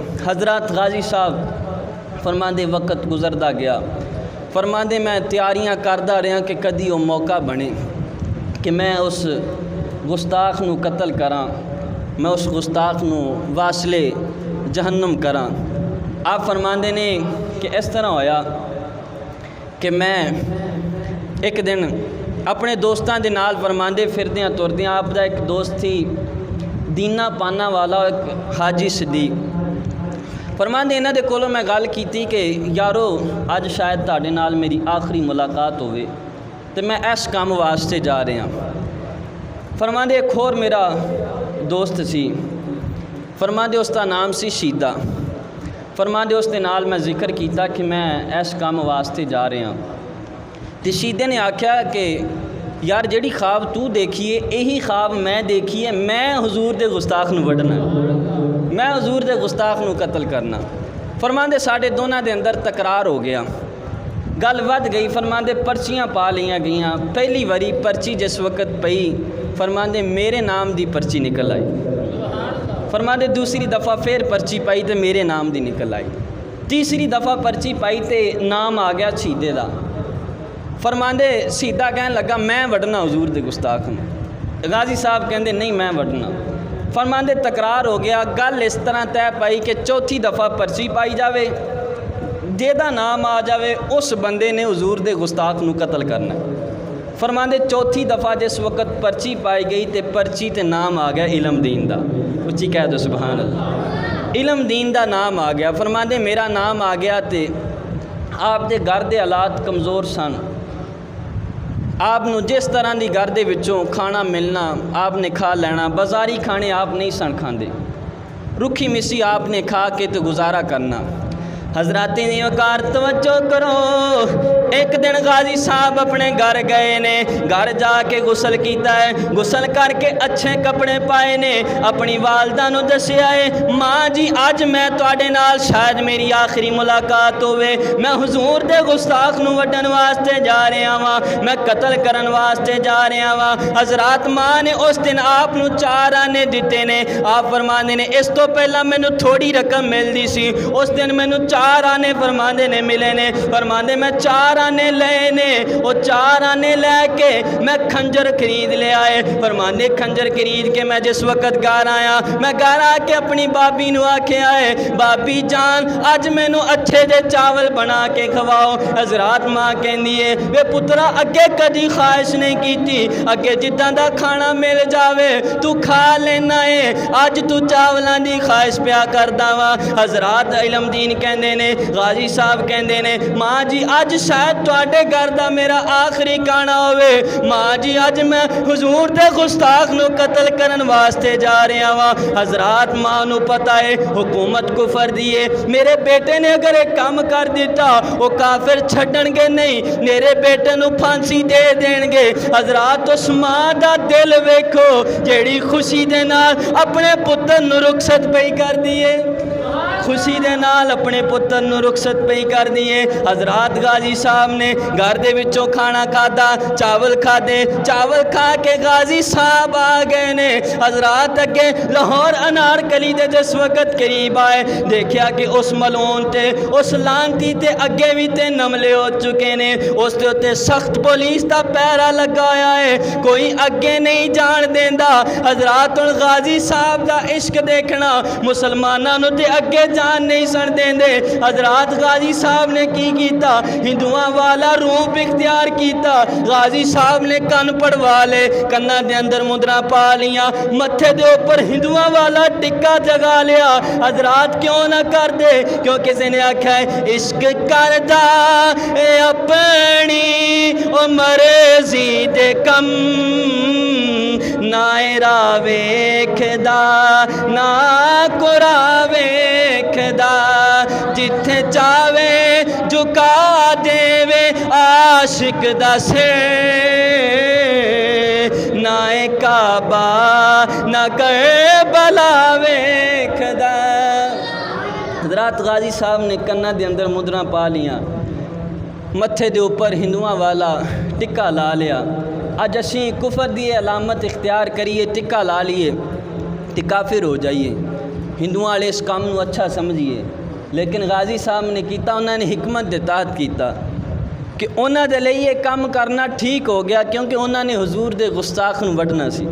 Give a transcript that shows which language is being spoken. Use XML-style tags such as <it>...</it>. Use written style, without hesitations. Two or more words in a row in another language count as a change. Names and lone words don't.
<pa>حضرات غازی صاحب فرماندے وقت گزردا گیا، فرماندے میں تیاریاں کردہ رہا کہ کدی وہ موقع بنے کہ میں اس گستاخ نو قتل کراں، میں اس گستاخ نو واصلے جہنم کراں۔ آپ فرماندے نے کہ اس طرح ہویا کہ میں ایک دن اپنے دوستاں دے نال فرماندے پھردیاں تردیاں، آپ دا ایک دوست تھی دینا پانا والا ایک حاجی صدیق، فرماندے انہاں دے کولوں میں گل کیتی کہ یارو اج شاید تہاڈے نال میری آخری ملاقات ہوئے تے میں اس کام واسطے جا رہا ہاں۔ فرماندے ایک اور میرا دوست سی، فرماندے اس دا نام سی شیدہ، فرماندے اس دے نال میں ذکر کیتا کہ میں اس کام واسطے جا رہا ہاں، تے شیدے نے آکھیا کہ یار جیڑی خواب تو دیکھیے یہی خواب میں دیکھیے، میں حضور دے گستاخ نو وڈنا، میں حضور دے گستاخ نو قتل کرنا۔ فرماندے ساڈے دونوں دے اندر تکرار ہو گیا، گل ود گئی، فرماندے پرچیاں پا لیاں گئیاں، پہلی واری پرچی جس وقت پئی فرماندے میرے نام دی پرچی نکل آئی، فرماندے دوسری دفعہ پھر پرچی پائی تے میرے نام دی نکل آئی، تیسری دفعہ پرچی پائی تے نام آ گیا شہیدے دا، فرماندے شہیدہ کہن لگا میں وڈنا حضور دے گستاخ ہوں، غازی صاحب کہندے نہیں میں وڈنا، فرماندے تکرار ہو گیا، گل اس طرح طے پائی کہ چوتھی دفعہ پرچی پائی جاوے، جیدہ نام آ جاوے اس بندے نے حضور دے گستاخ نو قتل کرنا ہے۔ فرماندے چوتھی دفعہ جس وقت پرچی پائی گئی تے پرچی تے نام آ گیا علم دین دا، اچھی کہہ دو</pa> <ar>سبحان اللہ،</ar> <pa>علم دین دا نام آ گیا، فرماندے میرا نام آ گیا تے آپ دے گھر دے حالات کمزور سن، آپ نو جس طرح دی گھر دے وچوں کھانا ملنا آپ نے کھا لینا، بازاری کھانے آپ نہیں سن کھاندے، رکھی مسی آپ نے کھا کے تو گزارا کرنا۔ حضرات وقار توجہ کرو، ایک دن غازی صاحب اپنے گھر گئے نے، گھر جا کے غسل کیتا ہے، غسل کر کے اچھے کپڑے پائے نے، اپنی والدہ نو دسیا ہے ماں جی اج میں تواڈے نال شاید میری آخری ملاقات ہوئے، میں حضور دے گستاخ نو وڈن واسطے جا رہا ہاں، میں قتل کرن واسطے جا رہا ہاں۔ حضرات ماں نے اس دن آپ نو 4 آنے دیتے نے، آپ فرماندے نے اس تو پہلا مینوں تھوڑی رقم ملدی سی، اس دن مینوں 4 آنے فرماندے نے ملے نے، فرماندے میں 4 آنے لے نے، وہ 4 آنے لے کے میں کھنجر خرید لے آئے، فرماندے کھنجر خرید کے میں جس وقت گھر آیا، میں گھر آ کے اپنی بابی نو آکھے آئے بابی جان اج مینوں اچھے جے چاول بنا کے کھواؤ۔ حضرات ماں کہندی ہے وے پترا اگے کدی خواہش نہیں کیتی، اگے جداں دا کھانا مل جاوے تو کھا لینا ہے، اج تو چاولاں دی خواہش پیا کردا وا۔ حضرات علم دین کہندے نے، غازی صاحب کہندے نے ماں جی اج شاید تواڈے گھر دا میرا آخری کھانا ہوئے، ماں جی اج میں حضور دے گستاخ نو قتل کرن واسطے جا رہا وا۔ حضرات ماں نو پتہ ہے حکومت کفر دیے، میرے بیٹے نے اگر ایک کام کر دیتا وہ کافر چھڈن گے نہیں، میرے بیٹے نو پھانسی دے دین گے۔ حضرات اس ماں دا دل ویکھو جیڑی خوشی دے نال اپنے پتر نو رخصت پئی کر دیے، خوشی دے نال اپنے پتر نو رخصت پئی کر دیے۔ حضرات غازی صاحب نے گھر دے وچوں کھانا کھادا، چاول کھادے، چاول کھا کے غازی صاحب آ گئے نے۔ حضرات اگے لاہور انارکلی دے جس وقت قریب آئے، دیکھیا کہ اس ملعون تے اس لانتی تے اگے بھی 3 حملے ہو چکے نے، اس دے اوتے سخت پولیس دا پہرا لگایا ہے، کوئی اگے نہیں جان دیندا۔ حضرات غازی صاحب دا عشق دیکھنا مسلماناں نو تے اگے جان نہیں سن دیندے۔ حضرات غازی صاحب نے کی کیتا، ہندوؤں والا روپ اختیار کیتا، غازی صاحب نے کن پڑوا لے، کناں دے اندر مدرا پا لیاں، متھے دے اوپر ہندوؤں والا ٹکا جگا لیا۔ حضرات کیوں نہ کر دے، کیوں کسی نے آکھا ہے عشق کردا اے اپنی او مرضی دے کم، نہ راہ ویکھدا نہ قرا ویکھدا، جتھے چاہے جھکا دیوے عاشق دا سر، نہ کعبہ نہ کربلا ویکھدا۔ حضرات غازی صاحب نے کناں دے اندر مدرا پا لیاں، متھے دے اوپر ہندوؤں والا ٹکا لا لیا۔ اج اسی کفر دی علامت اختیار کریے، ٹکا لا لیے تے کافر ہو جائیے، ہندوؤں والے اس کام نو اچھا سمجھیے، لیکن غازی صاحب نے کیتا، انہوں نے حکمت دے تحت کیتا کہ انہوں دے لئے یہ کام کرنا ٹھیک ہو گیا، کیونکہ انہوں نے حضور دے گستاخ نو وڈنا سی۔</pa>